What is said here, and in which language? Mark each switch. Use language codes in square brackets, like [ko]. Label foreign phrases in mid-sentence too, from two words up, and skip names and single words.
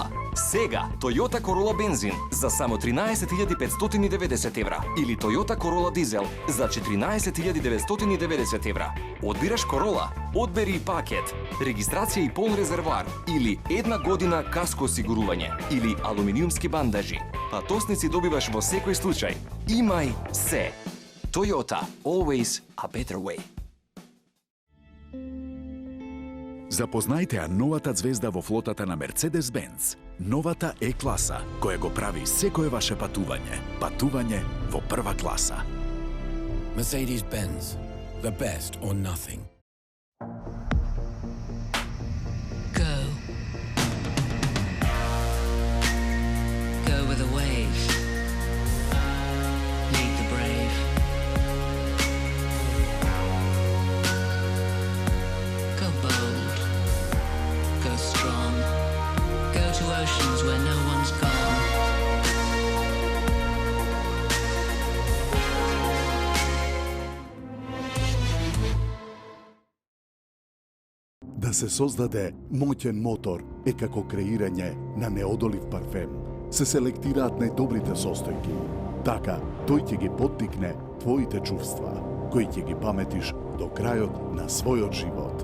[mk] Сега Toyota Corolla бензин за само 13.590 евра или Toyota Corolla дизел за 14.990 евра. Одбираш Корола, одбери и пакет, регистрација и полн резервоар или една година каско осигурување или алуминиумски бандажи. Патосници добиваш во секој случај. Имај се. [en] Toyota, always a better way. [mk] Запознајте ја новата звезда во флотата на Mercedes-Benz. Новата Е-класа, која го прави секое ваше патување. Патување во прва класа. [en] Mercedes-Benz. The best or nothing. Go. Go with a wave. Lead the brave. Go bold. Go strong. Go to oceans where no one's gone. [mk] Да се создаде моќен мотор е како креирање на неодолив парфем. Се селектираат најдобрите состојки. Така, тој ќе ги поттикне твоите чувства, кои ќе ги паметиш до крајот на својот живот.